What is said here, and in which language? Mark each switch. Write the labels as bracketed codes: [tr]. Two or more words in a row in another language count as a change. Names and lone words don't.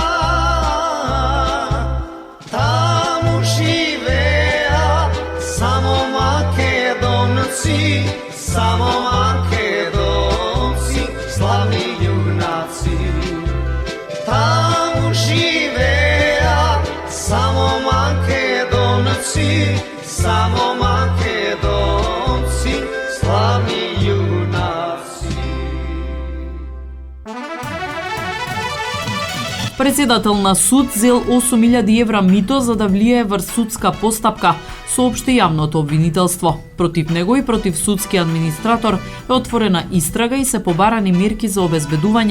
[mk] Тамо живеа само Македонци, само Македонци, славни јунаци. Тамо живеа само Македонци, само Македонци, славни јунаци. Председател на суд зел 8.000 евра мито за да влие врз судска постапка, соопшти јавното обвинителство. Против него и против судски администратор е отворена истрага и се побарани мерки за обезбедување.